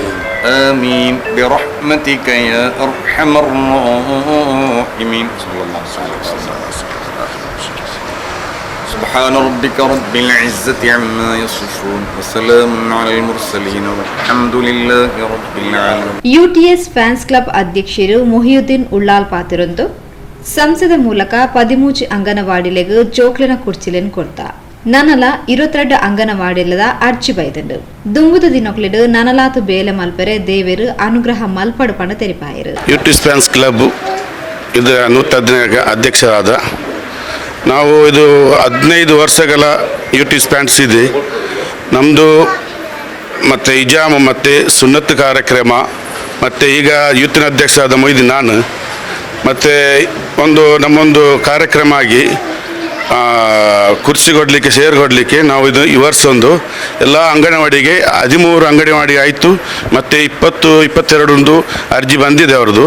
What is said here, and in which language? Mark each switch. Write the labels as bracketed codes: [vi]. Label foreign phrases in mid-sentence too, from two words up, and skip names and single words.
[ar] آمين برحمتك يا أرحم الراحمين. صلى الله عليه وسلم. سبحان ربك رب العزة عما يصفون وسلام على المرسلين والحمد لله رب العالمين. [tcy] UTS [en] fans club [tcy] ಅಧ್ಯಕ್ಷರು ಮೊಹಿಯುದ್ದೀನ್ ಉಳ್ಳಾಲ್ ಪಾತಿರೊಂದು ಸಂಸದ ಮೂಲಕ 13 ಅಂಗನವಾಡಿಲೆಗ್ ಜೋಕ್ಲೆನ ಕುರ್ಚಿಲೆನ್ ಕೊಡ್ತ ನನಲ 22 ಅಂಗನವಾಡಿಲದ ಅರ್ಜಿ ಬೈದಂಡು ದುಂಬುದ ದಿನೊಕ್ಲೆಡ್ ನನಲಾತು ಬೇಲೆ ಮಲ್ಪರೆ ದೇವೆರು ಅನುಗ್ರಹ ಮಲ್ಪಡು ಪಣ ತೆರಿಪಾಯರು. [kn] UTS [en] fans club [kn] ಇದರ ನೂತನ ಅಧ್ಯಕ್ಷರಾದ ನಾವು ಇದು 15 ವರ್ಷಗಳ UTS ಫ್ಯಾನ್ಸ್ ಇದೆ. ನಮ್ಮದು ಮತ್ತು ಇಜಾಮ ಮತ್ತು ಸುನ್ನತ್ ಕಾರ್ಯಕ್ರಮ ಮತ್ತು ಈಗ ಯೂತಿನ ಅಧ್ಯಕ್ಷರಾದ ಮೊಯ್ದೀನ್ ನಾನು ಮತ್ತು ನಮ್ಮೊಂದು ಕಾರ್ಯಕ್ರಮ ಆಗಿ ಕುರ್ಚಿ ಕೊಡಲಿಕ್ಕೆ ಶೇರ್ ಕೊಡಲಿಕ್ಕೆ ನಾವು ಈ ವರ್ಷ ಎಲ್ಲ ಅಂಗನವಾಡಿಗೆ 13 ಅಂಗನವಾಡಿ ಆಯಿತು ಮತ್ತು 22 ಅರ್ಜಿ ಬಂದಿದೆ ಅವ್ರದ್ದು.